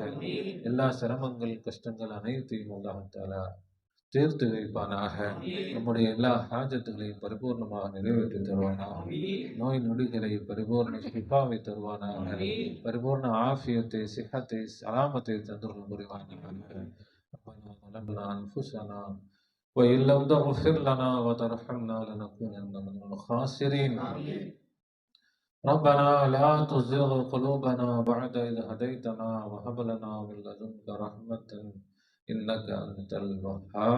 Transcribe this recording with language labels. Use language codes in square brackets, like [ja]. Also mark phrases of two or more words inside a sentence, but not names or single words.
[ta] எல்லா சிரமங்கள், கஷ்டங்கள் அனைத்தையும் [ar] الله تعالى [ta] தீர்த்து வைப்பானாக. நம்முடைய எல்லா ஹாஜத்துகளையும் பரிபூர்ணமாக நிறைவேற்றி தருவானாக. நோய் நொடிகளை பரிபூர்ண ஷிஃபாவை தருவானாக. பரிபூர்ண ஆஃபியத்தை, சிஹத்தை, சலாமத்தை தந்துள்ள புரிவானாக. [ar] ربنا ظلمنا أنفسنا وإن لم تغفر لنا وترحمنا لنكونن من الخاسرين. ربنا لا تزغ قلوبنا بعد إذ هديتنا وهب لنا من لدنك رحمة إنك أنت الوهاب.